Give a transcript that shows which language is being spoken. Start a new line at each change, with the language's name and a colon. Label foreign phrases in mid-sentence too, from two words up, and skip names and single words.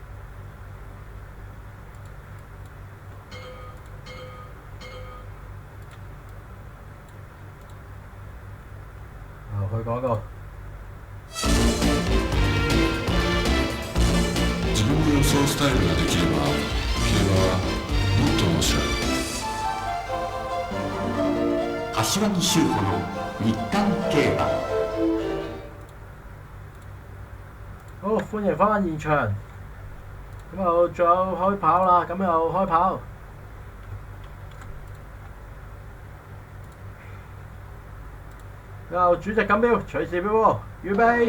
Cantonese: 去廣告。
Japanese: 自分の予想スタイルができれば競馬はもっと面白い。柏木修歩の日刊競馬。
Cantonese: 好，歡迎翻現場。咁又仲有開跑啦，咁又開跑。又主席錦標，隨時標喎，預備。